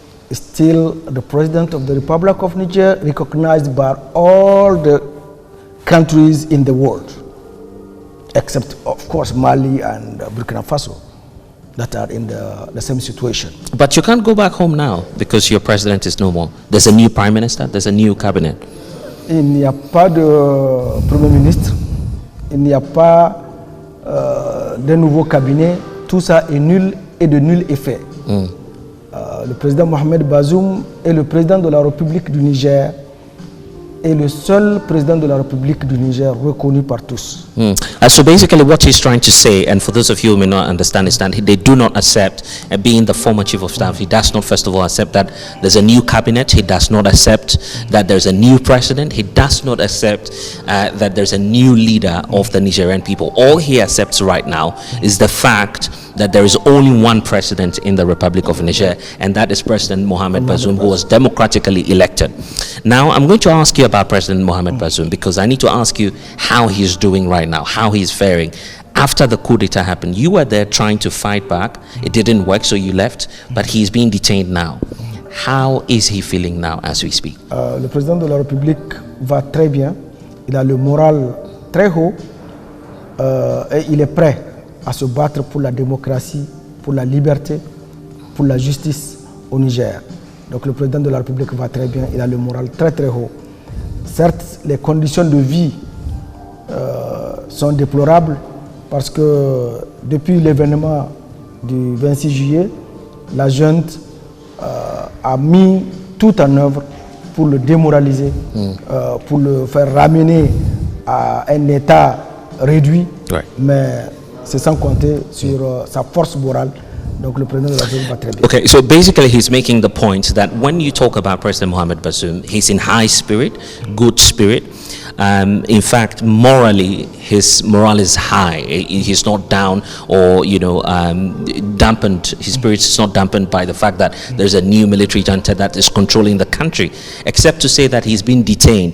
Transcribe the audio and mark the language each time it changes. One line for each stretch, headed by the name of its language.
English: Is still the president of the Republic of Niger, recognized by all the countries in the world, except of course Mali and Burkina Faso, that are in the same situation. But you can't go back home now because your president is no more. There's a new prime minister, there's a new cabinet.
French: Il n'y a pas de premier ministre, il n'y a pas de nouveau cabinet, tout ça est nul et de nul effet. Le président Mohamed Bazoum est le président de la République du Niger et le seul président de la République du Niger reconnu par tous.
English: So basically what he's trying to say, and for those of you who may not understand, is that they do not accept being the former chief of staff. He does not, first of all, accept that there's a new cabinet. He does not accept that there's a new president. He does not accept that there's a new leader of the Nigerian people. All he accepts right now is the fact that there is only one president in the Republic of Niger, and that is President Mohamed Bazoum, who was democratically elected. Now, I'm going to ask you about President Mohamed Bazoum, because I need to ask you how he's doing right now, how he's faring. After the coup d'etat happened, you were there trying to fight back. It didn't work, so you left, but he's being detained now. How is he feeling now as we speak?
French: Le président de la République va très bien. Il a le moral très haut et il est prêt à se battre pour la démocratie, pour la liberté, pour la justice au Niger. Donc le président de la République va très bien, il a le moral très très haut. Certes, les conditions de vie sont déplorables parce que depuis l'événement du 26 juillet, la junte a mis tout en œuvre pour le démoraliser, pour le faire ramener à un état réduit, mais c'est sans compter sur sa force morale. Donc le président de la République va très bien.
English: Okay, so basically he's making the point that when you talk about President Mohamed Bazoum, he's in high spirit, good spirit. In fact, morally, his morale is high. He's not down or, dampened. His spirit is not dampened by the fact that there's a new military junta that is controlling the country, except to say that he's been detained.